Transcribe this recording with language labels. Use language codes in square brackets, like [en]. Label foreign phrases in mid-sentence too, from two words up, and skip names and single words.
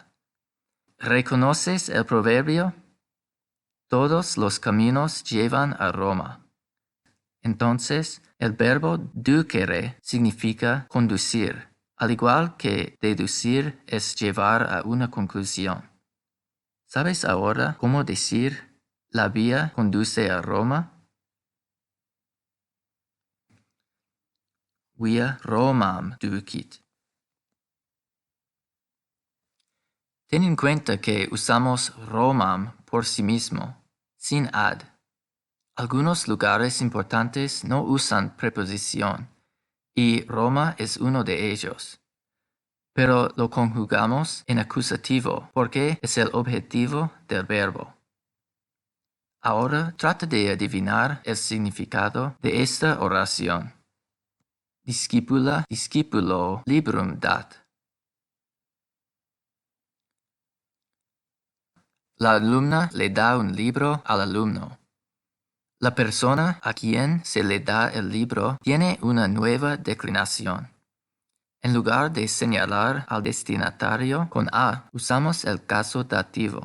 [es] ¿Reconoces el proverbio? Todos los caminos llevan a Roma. Entonces, el verbo ducere significa conducir, al igual que deducir es llevar a una conclusión. ¿Sabes ahora cómo decir la vía conduce a Roma? [la] Via Romam ducit. [es] Ten en cuenta que usamos Romam por sí mismo, sin ad. Algunos lugares importantes no usan preposición, y Roma es uno de ellos. Pero lo conjugamos en acusativo porque es el objetivo del verbo. Ahora trata de adivinar el significado de esta oración. [la] Discipula, discipulo, librum dat. [es] La alumna le da un libro al alumno. La persona a quien se le da el libro tiene una nueva declinación. En lugar de señalar al destinatario con a, usamos el caso dativo.